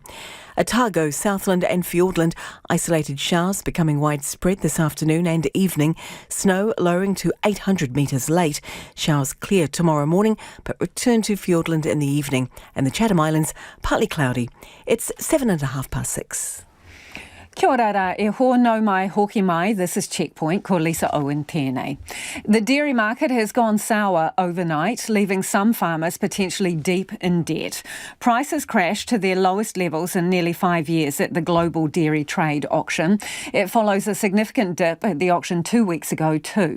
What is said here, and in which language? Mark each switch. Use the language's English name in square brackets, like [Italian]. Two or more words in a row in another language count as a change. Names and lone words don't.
[English] Otago, Southland and Fiordland, isolated showers becoming widespread this afternoon and evening. Snow lowering to 800 metres late. Showers clear tomorrow morning, but return to Fiordland in the evening. And the Chatham Islands, partly cloudy. It's 6:30. [Māori] Kia ora rā, e ho no mai hoki mai. [English] This is Checkpoint, [Māori] ko Lisa Owen tēnei. [English] The dairy market has gone sour overnight, leaving some farmers potentially deep in debt. Prices crashed to their lowest levels in nearly 5 years at the global dairy trade auction. It follows a significant dip at the auction 2 weeks ago too.